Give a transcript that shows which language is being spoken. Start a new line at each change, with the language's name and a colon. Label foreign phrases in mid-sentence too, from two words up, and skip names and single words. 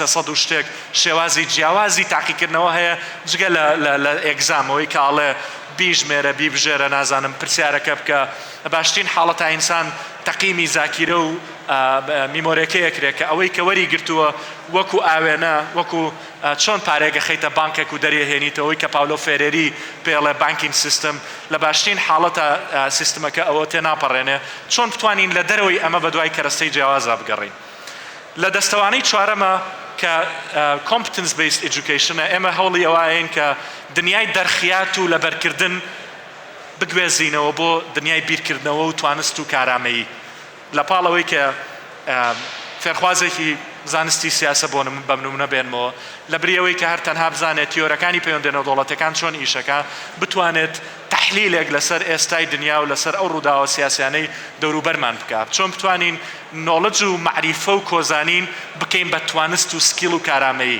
Central Kurdish: 300 و شتێک شێوازی جیاوازی تاقیکردنەوە هەیە جگە لە ئێگزامەوەی کە ئاڵێ بیژمێرە بیبژێرە نازانم پرسیارەکە بکە باشترین حاڵەتە ئینسان تەقیمی زاکیرە و میمۆرەکەیەکرێت کە ئەوەی کە وەری گرتووە وەکو ئاوێنە وەکو چۆن پارێگە خەیتە بانکێک و دەریهێنیتەوەی کە پاولۆ فێرێری پێڵێ
English: banking system
Central Kurdish: لە باشترین حاڵەتە سیستمەکە ئەوە تێناپەڕێنێ چۆن بتوانین لە دەرەوەی ئەمە بە دوای کەرەستەی جیاوازە بگەڕین. لە دەستەوانەی چوارەمە کە
English: competence based education
Central Kurdish: ئێمە هەوڵی ئەوەیەن کە دنیای دەرخیات و لەبەرکردن بگوێزینەوە بۆ دنیای بیرکردنەوە و توانست و کارامەیی لە پاڵەوەی کە فێرخوازێکی زانستی سیاسە بۆ بەمنمونە بێنمەوە لە بریەوەی کە هەر تەنها بزانێت تیۆرەکانی پەیوەندێنەوە دەوڵەتەکان چۆن ئیشەکە بتوانێت تحلیلێک لەسەر ئێستای دنیا و لەسەر ئەو ڕووداوە سیاسیانەی دەوروبەرمان بکات چۆن بتوانین نۆڵج و معریفە و کۆزانین بکەین بە توانست و سکیل و کارامەیی.